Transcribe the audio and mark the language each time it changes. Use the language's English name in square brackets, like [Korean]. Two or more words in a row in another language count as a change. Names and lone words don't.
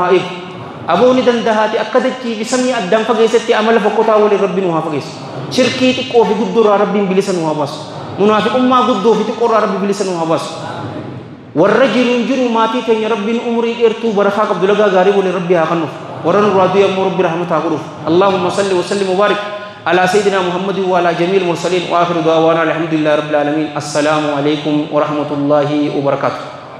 [Oromo] haa eegu abooni dandahaati akka dachii fi samii addaan fageessetti amala fokkotaa waliin rabbi nu haa fageessu shirkii xiqqoo fi guddoorraa rabbiin bilisa nu haa baasu munaafiqummaa guddoo fi xiqqoorraa rabbi bilisa nu haa baasu warra jiru maatii teenya rabbiin umrii dheertuu barakaa qabdu lagaa gaarii waliin rabbi haa kennuuf warra nurraa du'e ammoo rabbi rahmataa godhuuf [Arabic] اللهم صل وسلم وبارك على سيدنا محمد وعلى جميع المرسلين وآخر دعوانا الحمد لله رب العالمين السلام عليكم ورحمة الله وبركاته